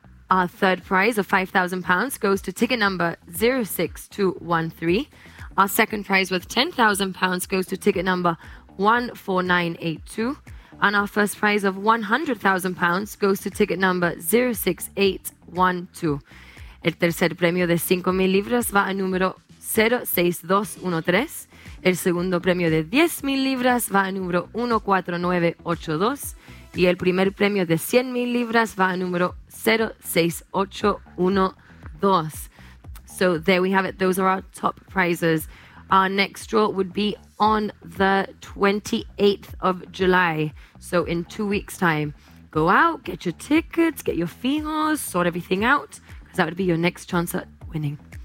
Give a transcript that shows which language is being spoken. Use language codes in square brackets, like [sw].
[en] Our third prize of £5,000 goes to ticket number 06213. Our second prize with £10,000 goes to ticket number 14982. And our first prize of £100,000 goes to ticket number 06812. [es] El tercer premio de 5,000 libras va a número 06213. El segundo premio de 10,000 libras va a número 14982. Y el primer premio de 100,000 libras va a número 06812. [en] So there we have it. Those are our top prizes. Our next draw would be on the 28th of July, so in 2 weeks' time. Go out, get your tickets, get your fijos, sort everything out, because that would be your next chance at winning.